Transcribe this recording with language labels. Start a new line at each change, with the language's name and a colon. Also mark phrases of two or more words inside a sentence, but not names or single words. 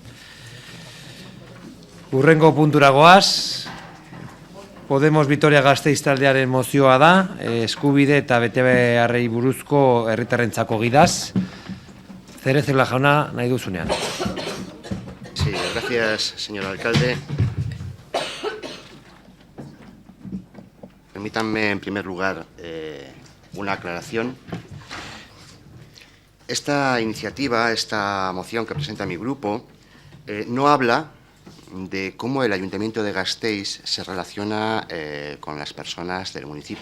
Basque: Hurrengo puntura goaz, Podemos Vitoria Gasteiz taldearen mozioa da, eskubide eta betebeharrei buruzko herritarrentzako gidaz. Cerecela jauna, nahi duzunean.
Spanish: Sí, gracias, señor alcalde. Permítanme, en primer lugar, una aclaración. Esta iniciativa, esta moción que presenta mi grupo, no habla de cómo el Ayuntamiento de Gasteiz se relaciona con las personas del municipio.